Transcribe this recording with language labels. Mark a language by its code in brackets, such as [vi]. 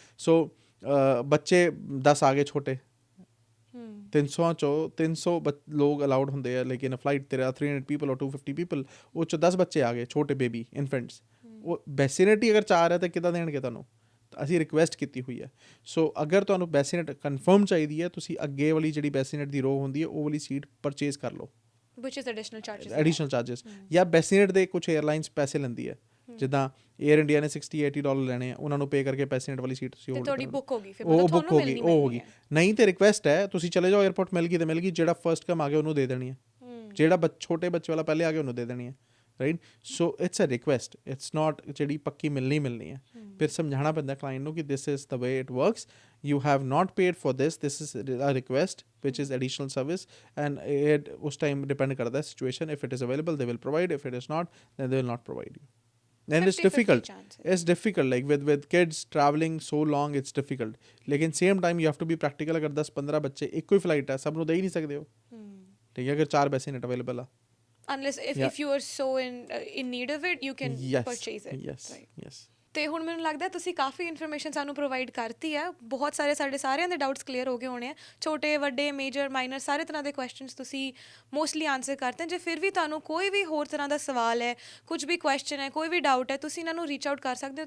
[pa] ਸੋ ਬੱਚੇ 10 ਆ ਗਏ ਛੋਟੇ, 300 ਚੋਂ 300 ਲੋਕ ਅਲਾਊਡ ਹੁੰਦੇ ਆ, ਲੇਕਿਨ ਫਲਾਈਟ ਤੇਰਾ 300 ਪੀਪਲ ਔਰ 250 ਪੀਪਲ, ਉਹ 'ਚੋਂ 10 ਬੱਚੇ ਆ ਗਏ ਛੋਟੇ ਬੇਬੀ ਇਨਫੈਂਟਸ, ਉਹ ਬੈਸੀਨੇਟ ਹੀ ਅਗਰ 4 ਹੈ ਤਾਂ ਕਿੱਦਾਂ ਦੇਣਗੇ ਤੁਹਾਨੂੰ? ਅਸੀਂ ਰਿਕੁਐਸਟ ਕੀਤੀ ਹੋਈ ਹੈ। ਸੋ ਅਗਰ ਤੁਹਾਨੂੰ ਬੈਸੀਨੇਟ ਕਨਫਰਮ ਚਾਹੀਦੀ ਹੈ, ਤੁਸੀਂ ਅੱਗੇ ਵਾਲੀ ਜਿਹੜੀ ਬੈਸੀਨੇਟ ਦੀ ਰੋ ਹੁੰਦੀ ਹੈ ਉਹ ਵਾਲੀ ਸੀਟ ਪਰਚੇਜ਼ ਕਰ ਲਓ, [en] which is additional charges। [pa] ਜਾਂ ਬੈਸੀਨੇਟ ਦੇ ਕੁਝ ਏਅਰਲਾਈਨਸ ਪੈਸੇ ਲੈਂਦੀ ਹੈ, ਜਿੱਦਾਂ ਏਅਰ ਇੰਡੀਆ ਨੇ $60-80 ਲੈਣੇ ਆ, ਉਹਨਾਂ ਨੂੰ ਪੇ ਕਰਕੇ ਪੈਸੇਂਟ ਵਾਲੀ ਸੀਟ ਤੁਸੀਂ ਤੁਹਾਡੀ ਬੁੱਕ ਹੋ ਗਈ, ਫਿਰ ਉਹ ਬੁੱਕ ਹੋ ਗਈ, ਉਹ ਹੋ ਗਈ। ਨਹੀਂ ਤੇ ਰਿਕੁਐਸਟ ਹੈ, ਤੁਸੀਂ ਚਲੇ ਜਾਓ ਏਅਰਪੋਰਟ, ਮਿਲ ਗਈ ਤੇ ਮਿਲ ਗਈ, ਜਿਹੜਾ ਫਸਟ ਕਮ ਆ ਗਿਆ ਉਹਨੂੰ ਦੇ ਦੇਣੀ ਹੈ, ਜਿਹੜਾ ਛੋਟੇ ਬੱਚੇ ਵਾਲਾ ਪਹਿਲੇ ਆ ਗਿਆ ਉਹਨੂੰ ਦੇ ਦੇਣੀ ਹੈ, right. [en] so it's a request, it's not [pa] ਜਿਹੜੀ ਪੱਕੀ ਮਿਲਣੀ ਹੈ। ਫਿਰ ਸਮਝਾਉਣਾ ਪੈਂਦਾ ਕਲਾਇੰਟ ਨੂੰ ਕਿ [en] this is the way it works, you have not paid for this is a request which is additional service, and it us time [hi] depend karta hai [en] situation, if it is available they will provide, if it is not then they will not provide you, and it's difficult like with kids traveling so long, it's difficult, [hi] lekin [en] same time you have to be practical। [pa] agar 10-15 ਬੱਚੇ ਇੱਕੋ ਹੀ flight ਹੈ, ਸਭ ਨੂੰ ਦੇ ਹੀ ਨਹੀਂ ਸਕਦੇ ਹੋ, ਠੀਕ ਹੈ, ਅਗਰ 4 ਬੈਸੀਨੇਟ available ਆ, [en] unless if you are so in need of it you can purchase it, yes। [pa] ਤੇ ਹੁਣ ਮੈਨੂੰ ਲੱਗਦਾ ਤੁਸੀਂ ਕਾਫੀ ਇਨਫੋਰਮੇਸ਼ਨ ਸਾਨੂੰ ਪ੍ਰੋਵਾਈਡ ਕਰਤੀ ਹੈ, ਬਹੁਤ ਸਾਰੇ ਸਾਡੇ ਸਾਰਿਆਂ ਦੇ ਡਾਊਟਸ ਕਲੀਅਰ ਹੋ ਗਏ ਹੋਣੇ ਆ, ਛੋਟੇ ਵੱਡੇ ਮੇਜਰ ਮਾਈਨਰ ਸਾਰੇ ਤਰ੍ਹਾਂ ਦੇ ਕੁਐਸਚਨਸ ਤੁਸੀਂ ਮੋਸਟਲੀ ਆਨਸਰ ਕਰਤੇ। ਜੇ ਫਿਰ ਵੀ ਤੁਹਾਨੂੰ ਕੋਈ ਵੀ ਹੋਰ ਤਰ੍ਹਾਂ ਦਾ ਸਵਾਲ ਹੈ, ਕੁਝ ਵੀ ਕੁਐਸਚਨ ਹੈ, ਕੋਈ ਵੀ ਡਾਊਟ ਹੈ, ਤੁਸੀਂ ਇਹਨਾਂ ਨੂੰ ਰੀਚ ਆਊਟ ਕਰ ਸਕਦੇ ਹੋ।